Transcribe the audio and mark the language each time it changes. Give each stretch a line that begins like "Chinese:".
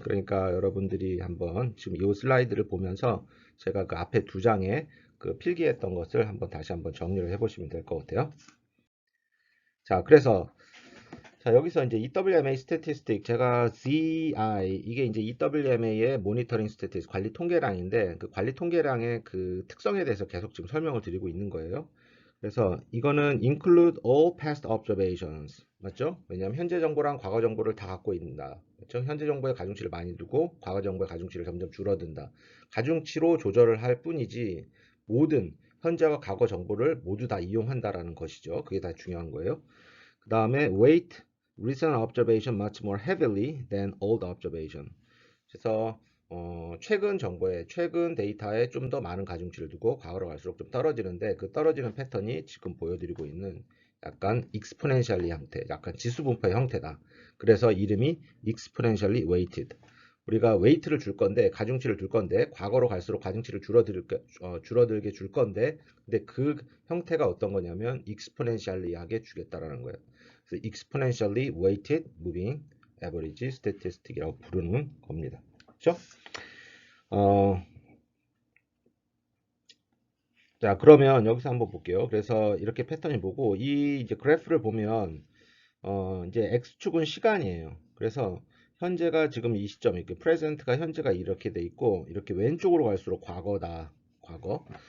Korean: 그러니까 여러분들이 한번 지금 이 슬라이드를 보면서 제가 그 앞에 두 장에 그 필기했던 것을 다시 한번 정리를 해보시면 될 것 같아요. 자, 그래서 자, 여기서 이제 EWMA 스태티스틱 제가 ZI 이게 이제 EWMA의 모니터링 스태티스틱 관리 통계량인데 그 관리 통계량의 그 특성에 대해서 계속 지금 설명을 드리고 있는 거예요. 그래서 이거는
English: include all past observations
Korean: 맞죠? 왜냐하면 현재 정보랑 과거 정보를 다 갖고 있다. 그렇죠? 현재 정보에 가중치를 많이 두고 과거 정보의 가중치를 점점 줄어든다. 가중치로 조절을 할 뿐이지 모든 현재와 과거 정보를 모두 다 이용한다라는 것이죠. 그게 다 중요한 거예요. 그 다음에
English: weight recent observation much more heavily than old observation.
Korean: 그래서 최근 정보에 최근 데이터에 좀 더 많은 가중치를 두고 과거로 갈수록 좀 떨어지는데 그 떨어지는 패턴이 지금 보여드리고 있는 약간 exponentially 형태, 약간 지수분포의 형태다. 그래서 이름이 exponentially weighted. 우리가 웨이트를 줄 건데 가중치를 줄 건데 과거로 갈수록 가중치를 줄어들게 줄 건데 근데 그 형태가 어떤 거냐면 exponentially하게 주겠다라는 거예요. 그래서 exponentially weighted moving average statistic이라고 부르는 겁니다. 그렇죠? 자, 그러면 여기서 한번 볼게요. 그래서 이렇게 패턴이 보고 이 이제 그래프를 보면 이제 x축은 시간이에요. 그래서 현재가 지금 이 시점 이렇게 프레젠트가 현재가 이렇게 돼 있고 이렇게 왼쪽으로 갈수록 과거다. 과거.